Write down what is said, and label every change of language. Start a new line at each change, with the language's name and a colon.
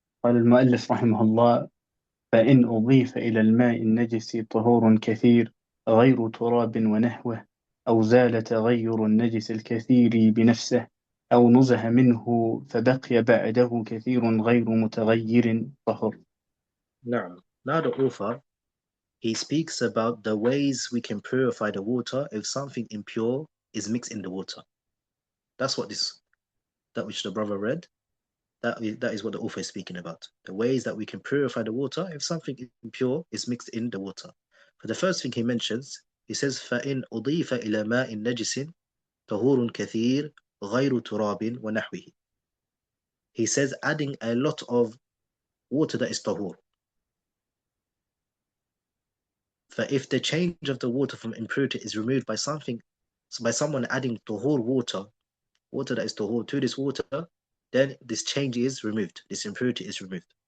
Arabic: قال المؤلف رحمه الله: فإن أضيف إلى الماء النجس طهور كثير غير تراب ونحوه، أو زال تغير النجس الكثير بنفسه، أو نزه منه فبقي بعده كثير غير متغير طهر. نعم.
English: Now the author, he speaks about the ways we can purify the water if something impure is mixed in the water. That's what that which the brother read, that is what the author is speaking about. The ways that we can purify the water if something impure is mixed in the water. For the first thing he mentions, he says,
Arabic: فَإِنْ أُضِيفَ إِلَى مَاءٍ نَجِسٍ طَهُورٌ كَثِيرٌ غَيْرُ تُرَابٍ وَنَحْوِهِ.
English: He says, adding a lot of water that is tahur. For if the change of the water from impurity is removed by someone adding tahur water that is tahur to this water, then this change is removed, this impurity is removed.